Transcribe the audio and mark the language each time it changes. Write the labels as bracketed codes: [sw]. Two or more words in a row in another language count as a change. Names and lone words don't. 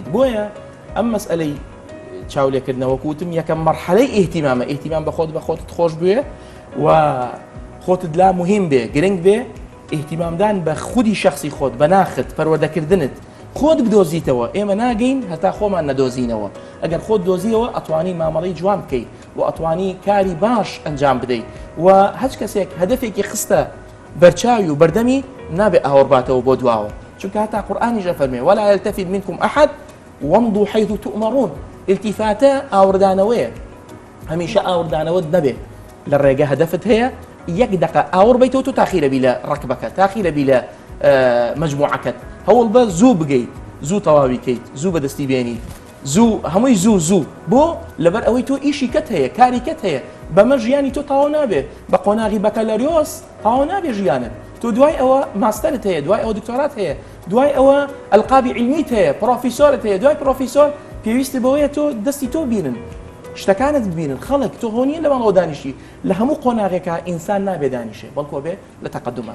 [ckb] بۆیە ئەم مەسئلەی چاولێکردنەوە کوتم یەکەم مەرحەلەی ئیهتیمام بە خۆتت خۆش بوێ و خۆتت لا مهم بێ گرنگ بێ ئیهتیمامدان بە خودی شخصی خۆت بە ناخت پەروەردەکردنت خۆت بدۆزیتەوە ئێمە ناگەین هەتا خۆمان نەدۆزینەوە ئەگەر خۆت دۆزیەوە ئەتوانی مامەڵەی جوان بکەیت و ئەتوانی کاری باش ئەنجام بدەیت و هەچ کەسێک هەدەفێکی خستە بەرچاوی و بەردەمی نابێ ئاوەڕباتەوە بۆ دواوە چونکە هەتا قورئانیش ئەفەرمێ [ar] ولا يلتفت منكم أحد وامضوا حيث تؤمرون [ckb] التفاتە ئاوردانەوەیە هەمیشە ئاوردانەوەت نەبێ لە ڕێگە هەدەفت هەیە یەک دقە ئاوڕ بیتەوە تو تاخیرە بی لە ڕەکبەکە تاخیرە بی لە مەجموعەکەت هەوڵ بە زوو بگەیت زوو تەواوی کەیت زوو بەدەستی بێنیت زوو هەمووی زوو بۆ لەبەر ئەوەی تۆ ئیشی کەت هەیە کاری کەت هەیە بەمە ژیانی تۆ تاوا نابێ بە قۆناغی بەکەلەریۆس تاوا نابێ ژیانت تۆ دوای ئەوە ماستەرت هەیە دوای ئەوە دکتۆرات هەیە دوای ئەوە ئەلقابی عیلمیت هەیە پرۆفیسۆرت هەیە دوای پرۆفیسۆر پێویستە بەوەیە تۆ دەستی تۆ بینن شتەکانت ببینن خەڵک تۆ هۆنیە لەوانەوە دانیشی لە هەموو قۆناغێکە ئینسان نابێ دانیشێ بەڵکو بێ لە تەقەدومات